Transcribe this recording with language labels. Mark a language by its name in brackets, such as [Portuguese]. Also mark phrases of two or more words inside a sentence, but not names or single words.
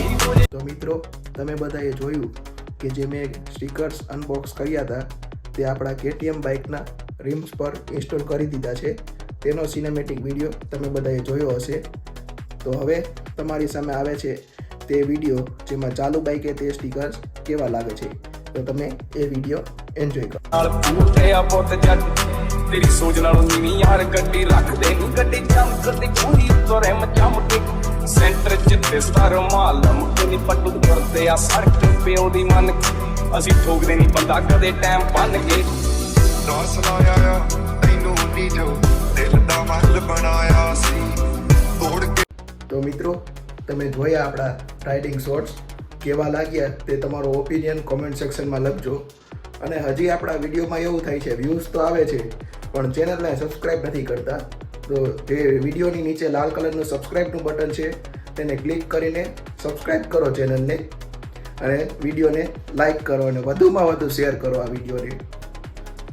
[Gujarati] તો મિત્રો, તમે બધાએ જોયું કે જે મેં [English] stickers unbox [Gujarati] કર્યા હતા તે આપણા KTM બાઇકના રિમ્સ પર ઇન્સ્ટોલ કરી દીધા છે. તેનો સિનેમેટિક વિડીયો તમે બધાએ જોયો હશે. તો હવે તમારી સામે આવે છે તે વિડીયો જેમાં ચાલુ બાઇકે તે સ્ટીકર્સ કેવા લાગે છે. તો તમે એ [English] video enjoy [Gujarati] કરો. [Punjabi] ਨਾਲ ਪੂਰੇ ਆ ਪੁੱਤ ਜੱਟ ਤੇਰੀ ਸੋਚ ਨਾਲੋਂ ਨੀਵੀਂ ਯਾਰ ਗੱਡੀ ਰੱਖਦੇ ਨਹੀਂ ਗੱਡੀ ਚਮਕਦੀ ਚੋਰੀ ਤੋਰੇ ਮਚਮ ਕੇ ਸੈਂਟਰ ਜਿੱਤੇ ਸਟਾਰ ਮਾਲਮ ਕੋਈ ਪੱਟੂ ਕਰਦੇ ਆ ਸੜਕ ਪਿਓ ਦੀ ਮੰਨ ਅਸੀਂ ਠੋਕਦੇ ਨਹੀਂ ਬੰਦਾ ਕਦੇ ਟਾਈਮ ਬੰਨ ਕੇ ਦਾਸ ਲਾਇਆ ਆ ਤੈਨੂੰ ਨਹੀਂ ਜੋ ਦਿਲ ਦਾ ਮਹਿਲ ਬਣਾਇਆ ਸੀ ਤੋੜ ਕੇ. [Gujarati] તો મિત્રો, તમે જોયા આપણા [English] riding shorts [Gujarati] કેવા લાગ્યા તે તમારો [English] opinion comment section [Gujarati] લખજો. અને હજી આપણા વિડીયોમાં એવું થાય છે, વ્યૂઝ તો આવે છે પણ ચેનલને સબસ્ક્રાઈબ નથી કરતા. તો જે વિડીયોની નીચે લાલ કલરનું [English] subscribe button [Gujarati] છે તેને ક્લિક કરીને સબસ્ક્રાઈબ કરો ચેનલને અને વિડીયોને લાઈક કરો અને વધુમાં વધુ શેર કરો આ વિડીયોને.